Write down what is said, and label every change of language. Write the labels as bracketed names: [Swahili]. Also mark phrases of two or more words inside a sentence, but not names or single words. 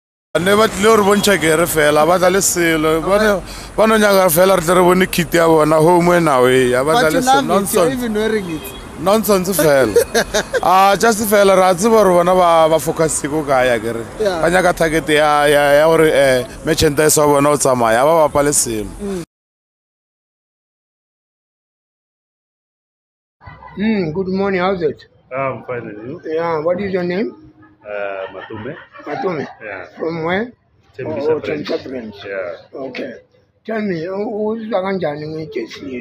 [Northern Sotho] Never tlore bontsha kere fela ba tla le selo ba no nyaka fela re tle re bone kit ya bona [English] home and away [Northern Sotho] ba tla le selo nonsense fela just fela ra tseba re bona ba focus go ka ya kere ba nyaka target ya gore merchandise wa bona o tsamaya ba ba le selo. [English] Good morning, how's it? I'm fine, and you? Yeah, what is your name? Matume. Matume? Yeah. From where? Tembisa Branch. Yeah. Okay. Tell me, who's Jersey?